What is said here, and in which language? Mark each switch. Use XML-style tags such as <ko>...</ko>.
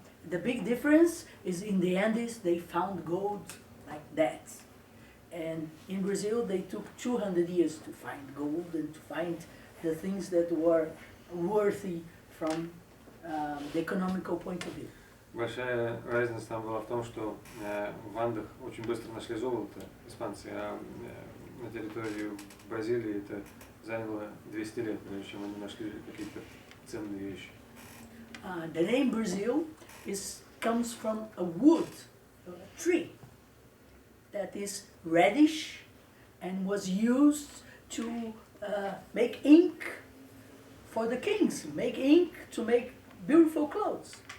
<en>The big difference is in the Andes they found gold like that. And in Brazil they took 200 years to find gold and to find the things that were worthy from the economical point of view.</en> <ru>Большая разница там была в том, что в Андах очень быстро нашли золото испанцы, а на территории Бразилии это заняло 200 лет, прежде чем они нашли какие-то ценные вещи.</ru> <en>The name Brazil comes from a wood, a tree, that is reddish and was used to make ink for the kings, make ink to make beautiful clothes.</en>